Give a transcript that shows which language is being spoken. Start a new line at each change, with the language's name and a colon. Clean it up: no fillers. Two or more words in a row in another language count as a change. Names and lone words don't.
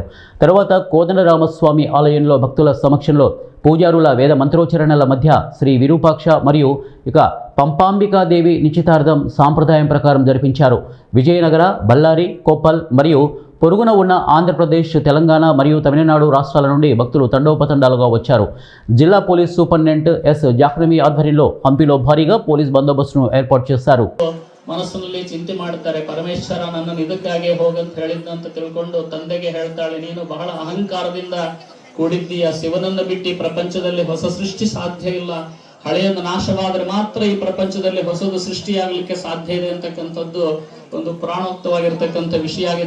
Telugu: తర్వాత కోదండరామస్వామి ఆలయంలో భక్తుల సమక్షంలో పూజారుల వేద మంత్రోచ్చరణల మధ్య శ్రీ విరూపాక్ష మరియు పంపాంబికాదేవి నిశ్చితార్థం సాంప్రదాయం ప్రకారం జరిపించారు. విజయనగర, బళ్ళారి, కొప్పల్ మరియు పొరుగున ఉన్న ఆంధ్రప్రదేశ్, తెలంగాణ మరియు తమిళనాడు రాష్ట్రాల నుండి భక్తులు తండోపతండాలుగా వచ్చారు. జిల్లా పోలీస్ సూపరింటెండెంట్ ఎస్ ಜಾಹ್ನವಿ ఆధ్వర్యంలో హంపిలో ಭಾರೀగా
Kannada: ಪೊಲೀಸ್ ಬಂದೋಬಸ್ತನ್ನು ಏರ್ಪಾಡು
Telugu: చేశారు.
Kannada: ಮನಸ್ಸಿನಲ್ಲಿ ಚಿಂತೆ ಮಾಡ್ತಾರೆ, ಪರಮೇಶ್ವರ ನನ್ನನ್ನು ಇದಕ್ಕಾಗೆ ಹೋಗಂತ ಹೇಳಿದ್ದಂತ ತಿಳ್ಕೊಂಡು ತಂದೆಗೆ ಹೇಳ್ತಾಳೆ, ನೀನು ಬಹಳ ಅಹಂಕಾರದಿಂದ ಕೂಡಿದ್ದೀಯ, ಶಿವನನ್ನು ಬಿಟ್ಟು ಪ್ರಪಂಚದಲ್ಲಿ ಹೊಸ ಸೃಷ್ಟಿ ಸಾಧ್ಯ ಇಲ್ಲ, ಹಳೆಯನ್ನು ನಾಶವಾದರೆ ಮಾತ್ರ ಈ ಪ್ರಪಂಚದಲ್ಲಿ ಹೊಸದು ಸೃಷ್ಟಿಯಾಗಲಿಕ್ಕೆ ಸಾಧ್ಯ ಇದೆ ಅಂತಕ್ಕಂಥದ್ದು ಒಂದು ಪ್ರಾಣೋಕ್ತವಾಗಿರ್ತಕ್ಕಂಥ ವಿಷಯ ಆಗಿದೆ.